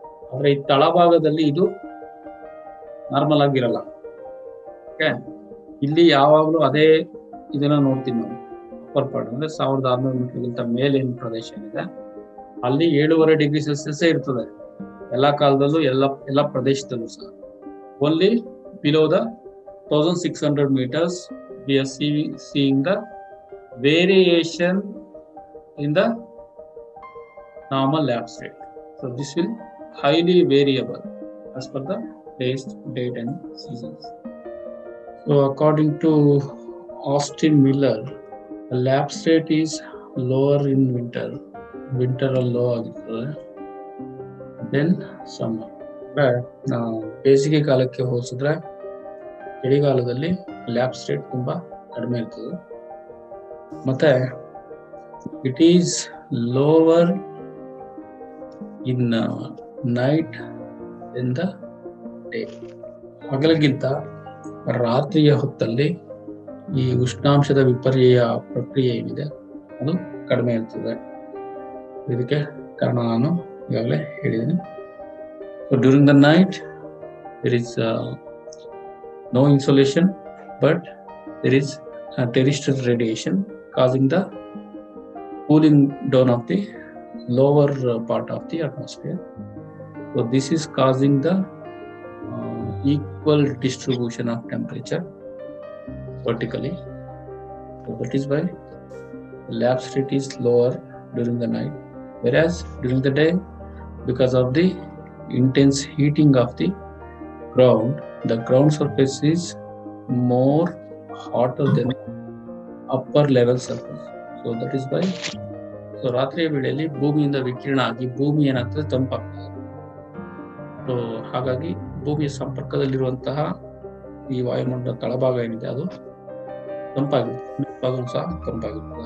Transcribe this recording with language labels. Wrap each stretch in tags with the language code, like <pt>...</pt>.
<kn>ಆದ್ರೆ ಈ ತಳಭಾಗದಲ್ಲಿ ಇದು ನಾರ್ಮಲ್ ಆಗಿರಲ್ಲ. ಓಕೆ, ಇಲ್ಲಿ ಯಾವಾಗಲೂ ಅದೇ ಇದನ್ನ ನೋಡ್ತೀವಿ ನಾವು. ಅಪ್ಪರ್ ಪಾರ್ಟ್ ಅಂದ್ರೆ 1600 ಮೀಟರ್ಗಿಂತ ಮೇಲಿನ ಪ್ರದೇಶ ಏನಿದೆ ಅಲ್ಲಿ 7.5 degrees Celsius ಇರ್ತದೆ ಎಲ್ಲಾ ಕಾಲದಲ್ಲೂ, ಎಲ್ಲ ಪ್ರದೇಶದಲ್ಲೂ ಸಹ.</kn> <en>Only below the 1600 meters we are seeing the variation in the normal lapse rate. So this will highly variable as per the place, date and seasons. So according to Austin Miller, the lapse rate is lower in winter low</en> <kn>ಆಗಿರ್ತದೆ</kn> <en>then summer.</en> <kn>ಬೇಸಿಗೆ ಕಾಲಕ್ಕೆ ಹೋಲಿಸಿದ್ರೆ ಚಳಿಗಾಲದಲ್ಲಿ lapse rate ತುಂಬಾ ಕಡಿಮೆ ಇರ್ತದೆ. ಮತ್ತೆ</kn> <en>It is lower in night in the day.</en> <kn>ಹಗಲಿಗಿಂತ ರಾತ್ರಿಯ ಹೊತ್ತಲ್ಲಿ ಈ ಉಷ್ಣಾಂಶದ ವಿಪರ್ಯಯ ಪ್ರಕ್ರಿಯೆ ಏನಿದೆ ಅದು ಕಡಿಮೆ ಇರ್ತದೆ. ಇದಕ್ಕೆ ಕಾರಣ ನಾನು ಈಗಾಗಲೇ ಹೇಳಿದ್ದೀನಿ.</kn> <en>So during the night there is no insolation, but there is terrestrial radiation causing the cooling down of the lower part of the atmosphere. So this is causing the equal distribution of temperature vertically. So that is why the lapse rate is lower during the night, whereas during the day, because of the intense heating of the ground surface is more hotter than upper level surface. So that is by,</en> <kn>so ರಾತ್ರಿಯ ವೇಳೆಯಲ್ಲಿ ಭೂಮಿಯಿಂದ ವಿಕಿರಣ ಆಗಿ ಭೂಮಿ ಏನಾಗ್ತದೆ, ತಂಪಾಗ್ತದೆ. So ಹಾಗಾಗಿ ಭೂಮಿಯ ಸಂಪರ್ಕದಲ್ಲಿರುವಂತಹ ಈ ವಾಯುಮಂಡಲ ತಳಭಾಗ ಏನಿದೆ ಅದು ತಂಪಾಗಿರ್ತದೆ, ಮೇಲ್ಭಾಗವೂ ಸಹ ತಂಪಾಗಿರ್ತದೆ.</kn>